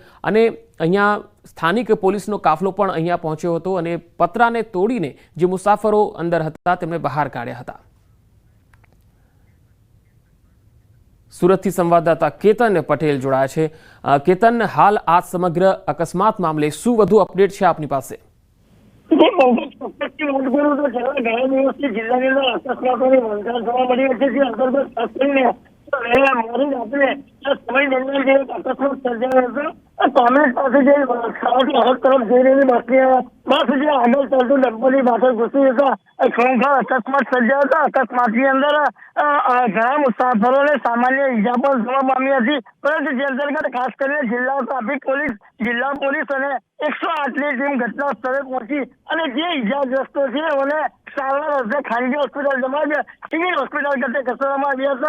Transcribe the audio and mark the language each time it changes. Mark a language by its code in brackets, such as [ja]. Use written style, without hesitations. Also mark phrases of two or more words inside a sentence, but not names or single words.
[gu] અને અહીંયા સ્થાનિક પોલીસનો કાફલો પણ અહીંયા પહોંચ્યો હતો અને પતરાને તોડીને જે મુસાફરો અંદર હતા તેમને બહાર કાઢ્યા હતા। સુરતથી સંવાદદાતા કેતન પટેલ જોડાયા છે। કેતન, હાલ આ સમગ્ર અકસ્માત મામલે શું વધુ અપડેટ છે આપની પાસે? કામરેજ પાસ તરફ જઈ રહી બસ જે આગે ચલતી ડબ્બોની પાછળ ઘુસી જતા ખરેખર અકસ્માત સર્જાયો હતો। अकस्मातनी અંદર ઘણા મુસાફરોને સામાન્ય ઈજા પણ જોવા પામી હતી, પરંતુ જે અંતર્ગત ખાસ કરીને જિલ્લા ટ્રાફિક પોલીસ, જિલ્લા પોલીસ અને 108ની ટીમ ઘટના સ્થળે પહોંચી અને જે ઈજાગ્રસ્તો છે તેઓને સારવાર અર્થે ખાનગી હોસ્પિટલ તેમજ સિવિલ હોસ્પિટલ ખાતે ખસેડવામાં આવ્યા હતા।